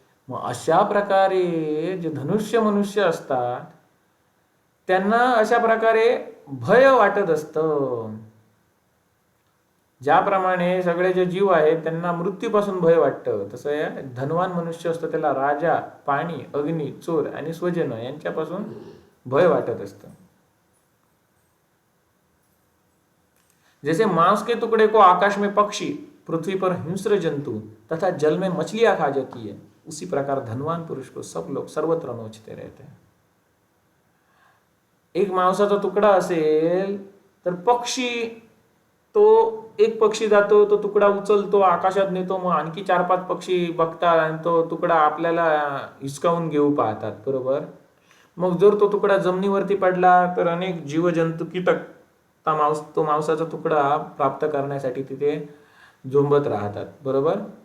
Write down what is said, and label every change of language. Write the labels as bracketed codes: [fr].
[mr] मग अशा प्रकारे जे धनुष्य मनुष्य असतात त्यांना अशा प्रकारे भय वाटत असतं. ज्याप्रमाणे सगळे जे जीव आहेत त्यांना मृत्यूपासून भय वाटतं, तसं धनवान मनुष्य असतं त्याला राजा, पाणी, अग्नी, चोर आणि स्वजन यांच्यापासून भय वाटत असतं. [hi] जैसे मांस के टुकड़े को आकाश में पक्षी, पृथ्वी पर हिंस्र जंतु तथा जल में मछलियां खा जाती है, उसी प्रकार धनवान पुरुष को सब लोग सर्वत्र नोचते रहते हैं. [mr] एक मांसाचा तुकडा असेल तर पक्षी, तो एक पक्षी जातो, तो तुकडा उचलतो, आकाशात नेतो, मग आणखी 4-5 पक्षी बघतात आणि तो तुकडा आपल्याला हिसकावून घेऊ पाहतात. बरोबर. मग जर तो तुकडा जमिनीवरती पडला तर अनेक जीवजंतू, कीटक तो मांसाचा तुकडा प्राप्त करण्यासाठी तिथे झोंबत राहतात. बरोबर.